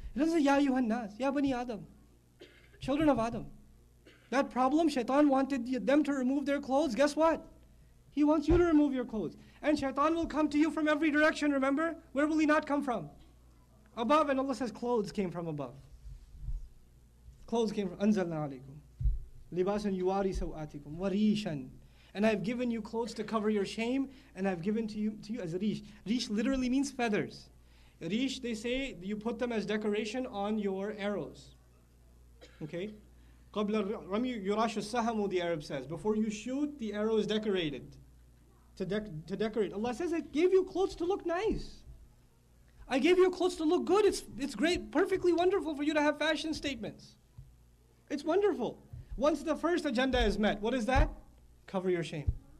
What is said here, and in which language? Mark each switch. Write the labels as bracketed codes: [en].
[en] It doesn't say, [ar] Ya ayyuhan nas, Ya bani Adam. [en] Children of Adam. That problem, shaitan wanted them to remove their clothes. Guess what? He wants you to remove your clothes. And shaitan will come to you from every direction, remember? Where will he not come from? Above, and Allah says clothes came from above. Clothes came from, [ar] أَنزَلْنَا عَلَيْكُمْ لِبَاسًا يُوَارِي سَوْآتِكُمْ وَرِيشًا. [en] And I've given you clothes to cover your shame, and I've given to you as rish. Rish literally means feathers. Rish, they say, you put them as decoration on your arrows. Okay? [ar] قَبْلَ الرَّمْيِ يُرَاشُ السَّهَمُ, [en] the Arab says. Before you shoot, the arrow is decorated. To decorate. Allah says, I gave you clothes to look nice. I gave you clothes to look good. It's great, perfectly wonderful for you to have fashion statements. It's wonderful. Once the first agenda is met, what is that? Cover your shame.